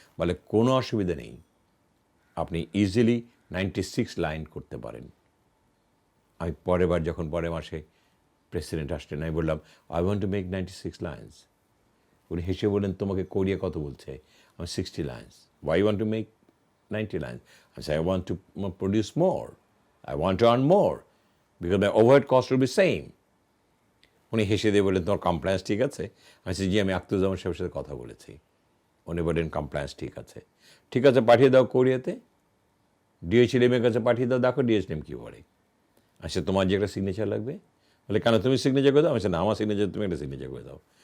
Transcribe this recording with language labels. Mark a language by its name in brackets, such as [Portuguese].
[Bangla] বলে কোনো অসুবিধা নেই, আপনি ইজিলি 96 লাইন করতে পারেন। আমি পরের মাসে প্রেসিডেন্ট আসলেন, আমি বললাম [English] I want to make 96 lines. [Bangla] উনি হেসে বললেন, তোমাকে কোরিয়া কত বলছে? আমি 60 lines. [English] Why want to make 90 lines? I say, I want to produce more. I want to earn more because my overhead cost will be same. [Bangla] উনি হেসে দিয়ে বললেন, তোমার কমপ্লায়েন্স ঠিক আছে? আমি বলছি, জি, আমি আখতারুজ্জামান সাহেবের সাথে কথা বলেছি। উনি বললেন, কমপ্লায়েন্স ঠিক আছে। ঠিক আছে, পাঠিয়ে দাও কোরিয়াতে, ডিএইচএলএমের কাছে পাঠিয়ে দাও, দেখো ডিএইচএলএম কী বলে। আচ্ছা, তোমার যে একটা সিগনেচার লাগবে। বলে, কেন, তুমি সিগনেচার করে দাও? আমি না, আমার সিগনেচার, তুমি একটা সিগনেচার করে দাও।